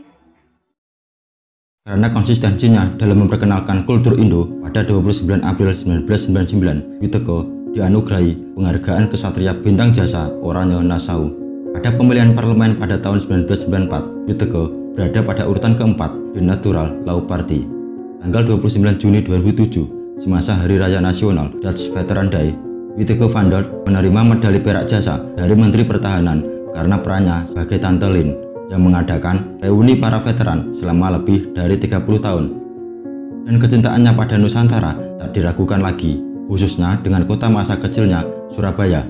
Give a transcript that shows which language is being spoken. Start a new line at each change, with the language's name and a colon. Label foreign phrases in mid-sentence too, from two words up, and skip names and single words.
Indonesian: karena konsistensinya dalam memperkenalkan kultur Indo, pada 29 April 1999, Whittaker dianugerahi penghargaan Kesatria Bintang Jasa Oranye Nassau. Pada pemilihan parlemen pada tahun 1994, Whittaker berada pada urutan keempat di Natural Law Party. Tanggal 29 Juni 2007, semasa Hari Raya Nasional Dutch Veteran Day, Wieteke van der menerima medali perak jasa dari Menteri Pertahanan karena perannya sebagai Tante Lin yang mengadakan reuni para veteran selama lebih dari 30 tahun. Dan kecintaannya pada Nusantara tak diragukan lagi, khususnya dengan kota masa kecilnya, Surabaya.